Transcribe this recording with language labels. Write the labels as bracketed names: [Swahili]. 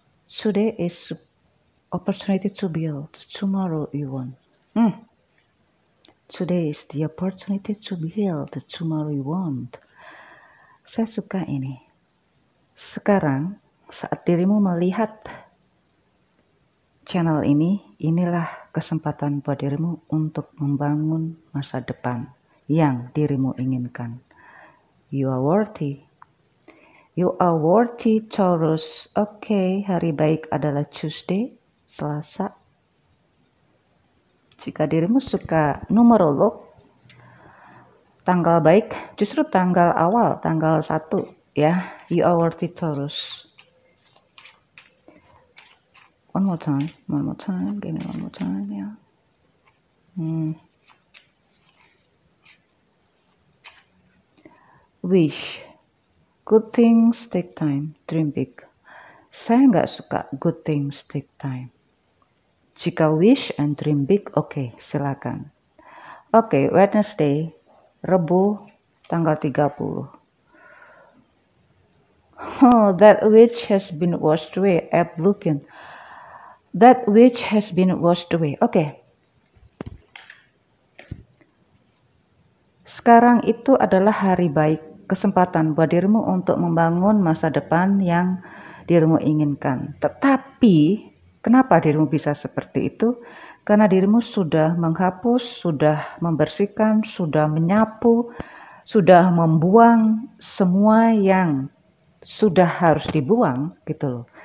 [English] Today is opportunity to build. Tomorrow you want. Today is the opportunity to build. Tomorrow you want. [Indonesian] Saya suka ini. Sekarang saat dirimu melihat channel ini, inilah kesempatan buat dirimu untuk membangun masa depan yang dirimu inginkan. [English] You are worthy. You are worthy, [Indonesian] Taurus. Oke, hari baik adalah Tuesday, Selasa. Jika dirimu suka numerolog, tanggal baik justru tanggal awal, tanggal 1 ya. [English] You are worthy, Taurus. One more time, give me one more time, ya. Wish, good things take time, dream big. [Indonesian] Saya nggak suka [English] good things take time. [Indonesian] Jika [English] wish and dream big, [Indonesian] oke, silakan. Oke, Wednesday, Rebu, tanggal 30. [English] Oh, that which has been washed away, oblivion. That which has been washed away. [Indonesian] Oke. Sekarang itu adalah hari baik, kesempatan buat dirimu untuk membangun masa depan yang dirimu inginkan. Tetapi, kenapa dirimu bisa seperti itu? Karena dirimu sudah menghapus, sudah membersihkan, sudah menyapu, sudah membuang semua yang sudah harus dibuang gitu loh.